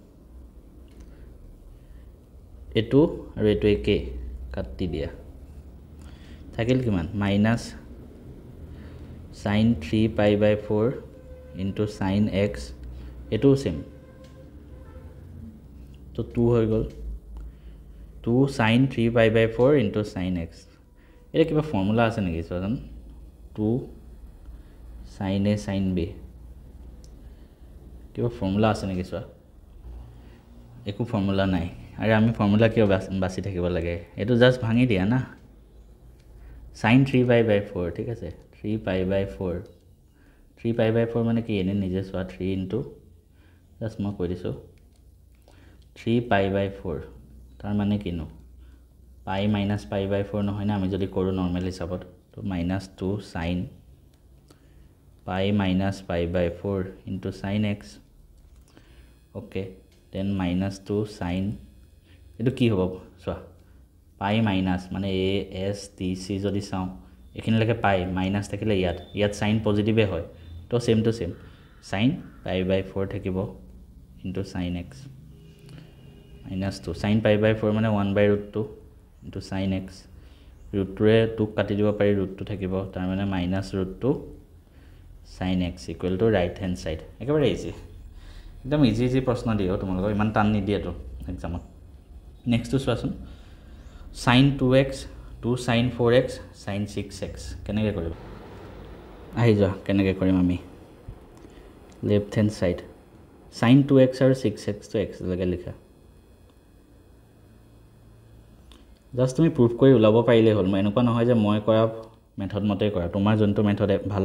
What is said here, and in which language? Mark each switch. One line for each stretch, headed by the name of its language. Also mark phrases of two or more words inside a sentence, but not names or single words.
Assamese: এটো আৰু এটো একে কাটি দিয়া থাকিল কিমান
English: minus sin 3 pi by 4 into sin x
Assamese: এটো সেম তো 2 হৈ গ'ল 2
English: sin 3 pi by 4 into sin x
Assamese: এটা কিবা ফর্মুলা আছে নেকি চোৱাজন
English: 2 sin a sin b
Assamese: কিবা ফর্মুলা আছে নেকি চোৱা একো ফর্মুলা নাই আৰু আমি ফর্মুলা কিয় বাছি থাকিব লাগে এটো জাস্ট ভাঙি দিয়া না
English: sin 3 pi by 4
Assamese: ঠিক আছে
English: 3 pi by
Assamese: 4 মানে কি এনে নিজে চোৱা 3 into জাস্ট মই কৈ দিছো
English: 3 pi by 4
Assamese: তাৰ মানে কিনো
English: pi minus pi by 4
Assamese: নহয় না আমি যদি কৰো নরমাল হিসাবত তো
English: minus 2 sin pi minus pi by 4 into sin x okay then minus 2 sin
Assamese: এটো কি হ'ব চোৱা
English: pi minus
Assamese: মানে
English: a s t c
Assamese: যদি চাও এখিনলৈকে
English: pi minus
Assamese: থাকিলে ইয়াত সাইন পজিটিভে হয় তো
English: same to same sin pi by 4
Assamese: থাকিব
English: into sin x minus 2 sin pi by 4
Assamese: মানে
English: 1 by root 2 into sin x root 2
Assamese: ৰে 2 কাটি দিব পাৰি root 2 থাকিব তাৰ মানে
English: minus root 2 sin x equal to right hand side
Assamese: একেবাৰে ইজি একদম ইজি প্ৰশ্ন দিও তোমালোকক ইমান টান নিদিয়ে তো এক্সামত
English: next two
Assamese: চোৱাচোন
English: sin 2x 2 sin 4x sin 6x
Assamese: কেনেকৈ কৰিম আহি যা কেনেকৈ কৰিম আমি
English: left hand side sin 2x
Assamese: আৰু 6x তো x লগে লিখা জাস্ট তুমি প্রুফ কৰি উলাব পাৰিলে হল মই এনেকুৱা নহয় যে মই কৰা মেথড মতে কৰা তোমাৰ যোনটো মেথড ভাল